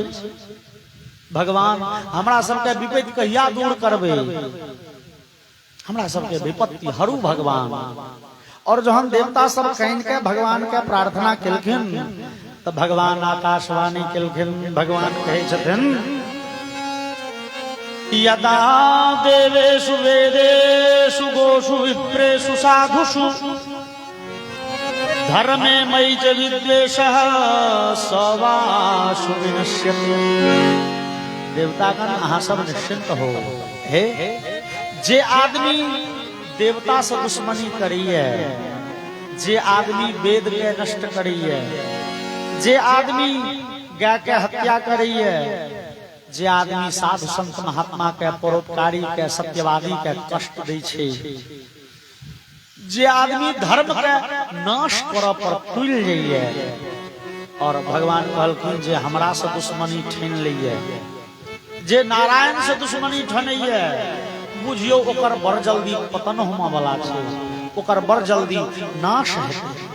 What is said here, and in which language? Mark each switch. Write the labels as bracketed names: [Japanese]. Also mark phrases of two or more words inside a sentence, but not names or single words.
[Maithili] भगवान हमरा सबके विपत्ति कहिया दूर करबै? हमरा सबके विपत्ति हरू भगवान। और जहन देवता सब कान के भगवान के प्रार्थना केलखिन तो भगवान आकाशवाणी केलखिन। भगवान कहे छथिन, [Sanskrit] यदा देवेषु वेदेषु गोषु विप्रेषु साधुषु धर्मे मयि च विद्वेषः सवासु विनश्यति। [Maithili] देवतागण अहाँ सब निश्चिंत हो। हे जे आदमी देवता से दुश्मनी करिए, जे आदमी वेद के नष्ट करिए, जे आदमी गाय के हत्या करिए, जे आदमी साधु संत महात्मा के, परोपकारी के, सत्यवादी के कष्ट दै छै, जे आदमी धर्म के नाश करऽ पर तुल जाइए, और भगवान कहलखिन जे हमरा से दुश्मनी ठान लइए, जे नारायण से दुश्मनी ठानइए, बुझियो ओकर बड़ जल्दी पतन होमा वाला छै, ओकर बड़ जल्दी नाश हेतै।